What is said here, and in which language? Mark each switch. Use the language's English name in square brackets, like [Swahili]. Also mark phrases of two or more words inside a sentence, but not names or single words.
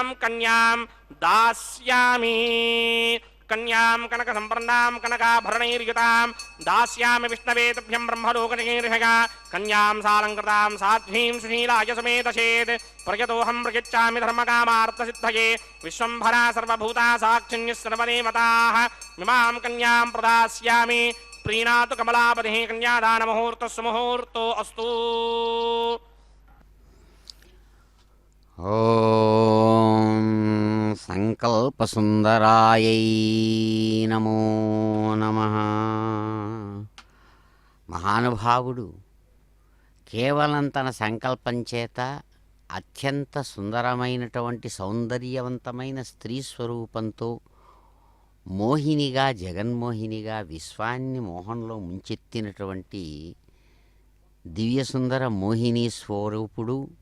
[Sanskrit] कन्यां दास्यामि कन्यां कनक संपन्नां कनकाभरणैर्युतां दास्यामि विष्णवे तुभ्यं ब्रह्मलोकनिर्हया कन्यां सालङ्कृतां साध्वीं सुशीलाय समेतशेत् प्रयतोऽहं प्रयच्छामि धर्मकामार्थसिद्धये विश्वम्भरा सर्वभूता साक्षिण्यः सर्वदेवताः इमां कन्यां प्रदास्यामि प्रीणातु कमलापतिः कन्यादानमुहूर्तः सुमुहूर्तो अस्तु। ఓం సంకల్పసుందరాయై నమో నమః. [Telugu] మహానుభావుడు కేవలం తన సంకల్పం చేత అత్యంత సుందరమైనటువంటి సౌందర్యవంతమైన స్త్రీ స్వరూపంతో మోహినిగా జగన్మోహినిగా విశ్వాన్ని మోహంలో ముంచెత్తినటువంటి దివ్యసుందర మోహిని స్వరూపుడు